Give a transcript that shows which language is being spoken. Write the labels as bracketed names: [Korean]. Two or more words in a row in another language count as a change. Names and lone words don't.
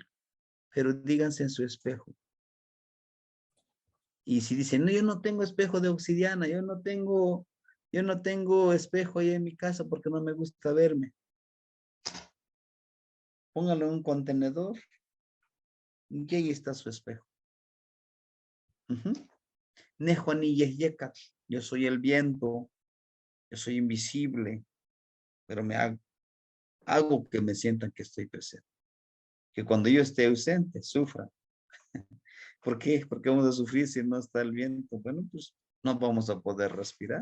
[Spanish] Pero díganse en su espejo. Y si dicen, no, yo no tengo espejo de obsidiana, yo no tengo espejo ahí en mi casa porque no me gusta verme. Póngalo en un contenedor y ahí está su espejo. [Nahuatl languages] Nehua ni Yehyecatl. [Spanish] Yo soy el viento, yo soy invisible, pero hago que me sientan que estoy presente. Que cuando yo esté ausente, sufran. ¿Por qué? Porque vamos a sufrir si no está el viento. Bueno, pues no vamos a poder respirar.